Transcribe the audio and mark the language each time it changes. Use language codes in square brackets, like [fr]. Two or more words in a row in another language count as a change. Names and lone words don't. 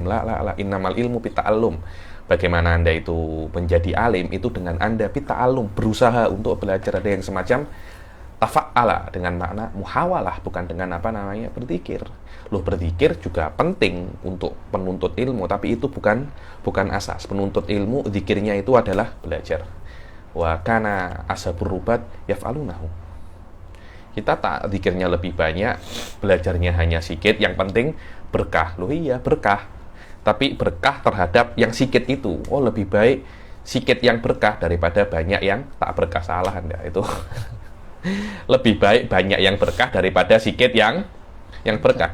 [ar] لا إنما العلم بالتعلم. [id] Bagaimana Anda itu menjadi alim itu dengan Anda bita'allum, berusaha untuk belajar. Ada yang semacam tafa'ala dengan makna muhawalah, bukan dengan apa namanya berzikir. Loh, berzikir juga penting untuk penuntut ilmu, tapi itu bukan asas. Penuntut ilmu zikirnya itu adalah belajar. [ar] وكان أصحاب الرباط يفعلونه. [id] Kita tak zikirnya lebih banyak, belajarnya hanya sedikit, yang penting berkah. Loh iya, berkah. Tapi berkah terhadap yang sedikit itu. Oh, lebih baik sedikit yang berkah daripada banyak yang tak berkah. Salah Anda itu. Lebih baik banyak yang berkah daripada sedikit yang Yang berkah.